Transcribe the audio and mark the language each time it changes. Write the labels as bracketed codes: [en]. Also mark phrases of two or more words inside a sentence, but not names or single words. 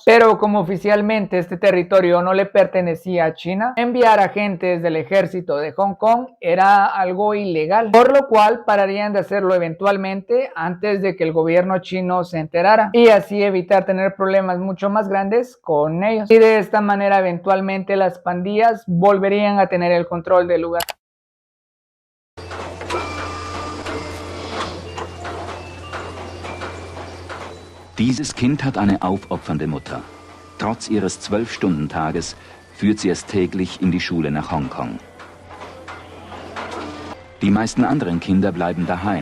[es] Pero como oficialmente este territorio no le pertenecía a China, enviar agentes del ejército de Hong Kong era algo ilegal, por lo cual pararían de hacerlo eventualmente antes de que el gobierno chino se enterara y así evitar tener problemas mucho más grandes con ellos. Y de esta manera eventualmente las pandillas volverían a tener el control del lugar. [de] Dieses Kind hat eine aufopfernde Mutter. Trotz ihres 12-Stunden-Tages führt sie es täglich in die Schule nach Hongkong. Die meisten anderen Kinder bleiben daheim.